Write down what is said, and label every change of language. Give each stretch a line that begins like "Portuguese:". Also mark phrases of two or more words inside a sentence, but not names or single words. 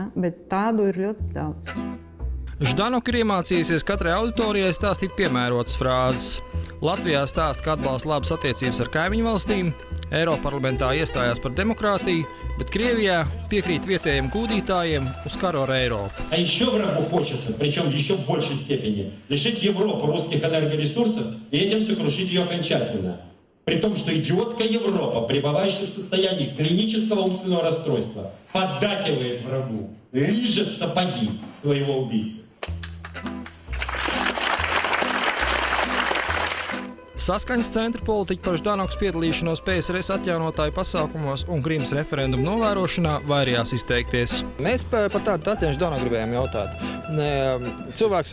Latvian: Ja? Bet tādu ir ļoti daudz. Ždanoka ir iemācījusies katrai auditorijai stāstīt piemērotas frāzes. Latvijā stāsta, ka atbalsta labas attiecības ar kaimiņu valstīm, Eiroparlamentā iestājās par demokrātiju, bet Krievijā piekrīt vietējiem kūdītājiem uz karu ar Eiropu.
Russian: А еще врагу хочется, причем в еще большей степени, лишить Европу русских энергоресурсов и этим сокрушить ее окончательно. При том, что идиотка Европа, пребывающая в состоянии клинического умственного расстройства, поддакивает врагу, лижет сапоги своего убийцы.
Latvian: Saskaņas centra politiķi par Ždanokas piedalīšanos PSRS atjaunotāju pasākumos un Krimas referendumu novērošanā vairījās izteikties. Mēs par tādu Tatjanu Ždanoku gribējām jautāt. Cilvēks...